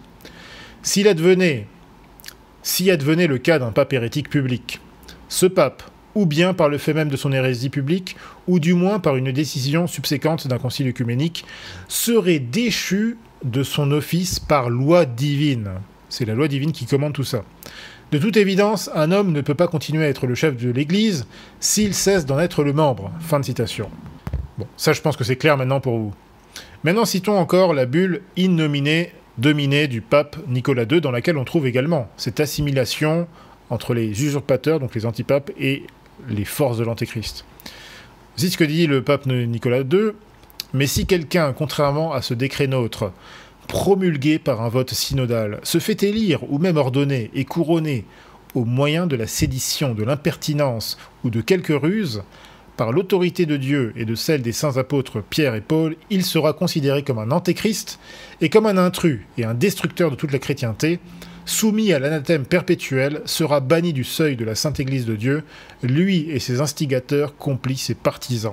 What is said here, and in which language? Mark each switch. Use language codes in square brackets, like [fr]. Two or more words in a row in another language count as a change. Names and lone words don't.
[fr] Si advenait le cas d'un pape hérétique public, ce pape, ou bien par le fait même de son hérésie publique, ou du moins par une décision subséquente d'un concile œcuménique, serait déchu de son office par loi divine. C'est la loi divine qui commande tout ça. De toute évidence, un homme ne peut pas continuer à être le chef de l'Église s'il cesse d'en être le membre. Fin de citation. Bon, ça je pense que c'est clair maintenant pour vous. Maintenant citons encore la bulle in nomine domine du pape Nicolas II, dans laquelle on trouve également cette assimilation entre les usurpateurs, donc les antipapes, et les forces de l'antéchrist. C'est ce que dit le pape Nicolas II. Mais si quelqu'un, contrairement à ce décret nôtre, promulgué par un vote synodal, se fait élire ou même ordonner et couronner au moyen de la sédition, de l'impertinence ou de quelque ruse, par l'autorité de Dieu et de celle des saints apôtres Pierre et Paul, il sera considéré comme un antéchrist et comme un intrus et un destructeur de toute la chrétienté, soumis à l'anathème perpétuel, sera banni du seuil de la Sainte Église de Dieu, lui et ses instigateurs, complices et partisans.